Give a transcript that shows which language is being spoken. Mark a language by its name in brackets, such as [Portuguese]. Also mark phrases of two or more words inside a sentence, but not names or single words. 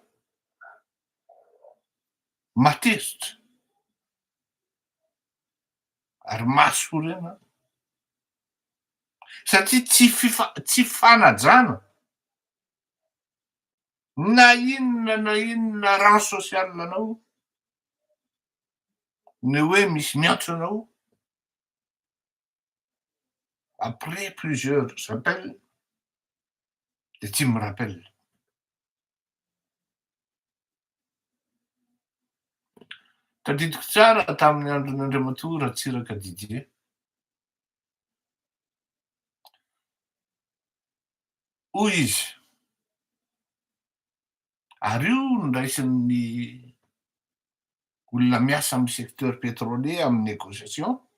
[Malagasy] matezitra ary mahasorena, satria tsy fanajana na inona [French] rang social [Malagasy] anao ny hoe misy miantso anao [French] après plusieurs appels de [Malagasy] tsy mirapelle. Tadidiko tsara tamin'ny andron'Andriamatoa Ratsiraka Didier, hoy izy, ary io niraisin'ny olona miasa amin'ny [French] secteur pétrolier [Malagasy] amin'ny négociation